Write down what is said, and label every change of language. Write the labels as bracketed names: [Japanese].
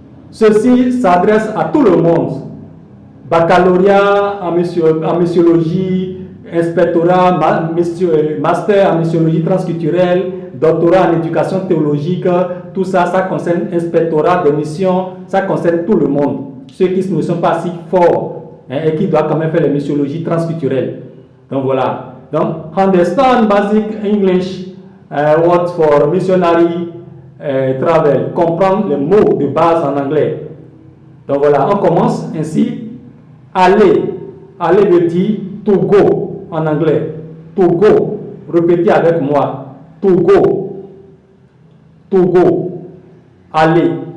[French] Ceci s'adresse à tout le monde. Baccalauréat en missiologie, inspectorat, master en missiologie transculturelle, doctorat en éducation théologique, tout ça, ça concerne inspectorat des missions, ça concerne tout le monde. Ceux qui ne sont pas si forts et qui doivent quand même faire les missiologies transculturelles. Donc voilà. Donc, [English] understand basic English words for missionary travel. [French] Comprendre les mots de base en anglais. Donc voilà, on commence ainsi. Aller. Aller veut dire [English] to go [French] en anglais. [English] To go. [French] Répétez avec moi. [English] To go. To go. [French] Aller.